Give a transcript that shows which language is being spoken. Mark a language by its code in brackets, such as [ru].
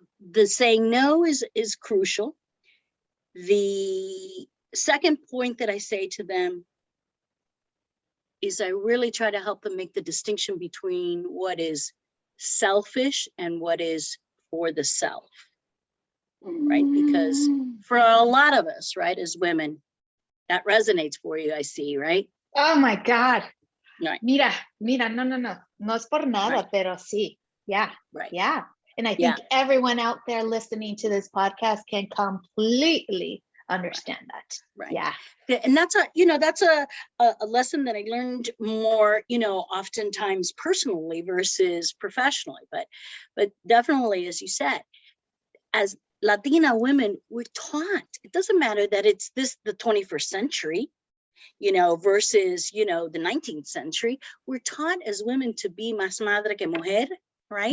[en] The saying no is crucial. The second point that I say to them is I really try to help them make the distinction between what is selfish and what is for the self, right? Because for a lot of us, right, as women, that resonates for you, I see, right? Oh my God. Right. [es] Mira, no es por nada, pero sí. [en] Yeah. Right. Yeah. And I think everyone out there listening to this podcast can completely understand that. Right. Yeah. And that's a lesson that I learned more, oftentimes personally versus professionally, but definitely, as you said, as Latina women, we're taught, it doesn't matter that it's the 21st century, versus, the 19th century, we're taught as women to be [es] más madre que mujer, [en] right?